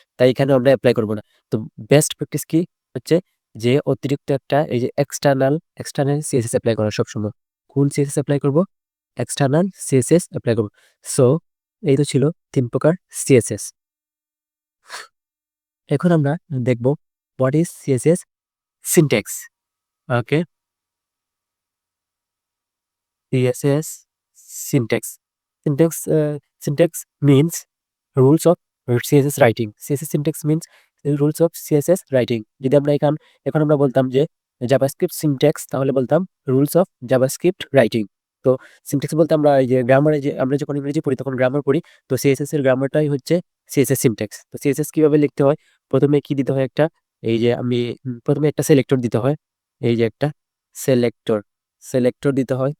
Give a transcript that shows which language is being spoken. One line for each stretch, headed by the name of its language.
Bangla: তাই এখানে আমরা অ্যাপ্লাই করব না। তো বেস্ট প্র্যাকটিস কি হচ্ছে যে অতিরিক্ত একটা এই যে এক্সটার্নাল সিএসএস অ্যাপ্লাই করা সবসময়। কোন সিএসএস অ্যাপ্লাই করব? এক্সটার্নাল সিএসএস অ্যাপ্লাই করব। সো এই তো ছিল 3 প্রকার সিএসএস। এখন আমরা দেখব
English: What is CSS syntax. Okay, CSS syntax. Syntax means rules of CSS writing. CSS syntax means rules of CSS writing.
Bangla: যদি আমরা এখন আমরা বলতাম যে জাভাস্ক্রিপ্ট সিনট্যাক্স, তাহলে বলতাম
English: Rules of JavaScript writing.
Bangla: তো সিনট্যাক্স বলতে আমরা এই যে গ্রামারে, যে আমরা যখন ইংরেজি পড়ি তখন গ্রামার পড়ি, তো সিএসএস এর গ্রামারটাই হচ্ছে সিএসএস সিনট্যাক্স। তো সিএসএস কিভাবে লিখতে হয়, প্রথমে কি দিতে হয়, একটা এই যে আমি প্রথমে একটা সিলেক্টর দিতে হয়, এই যে একটা সিলেক্টর সিলেক্টর দিতে হয়।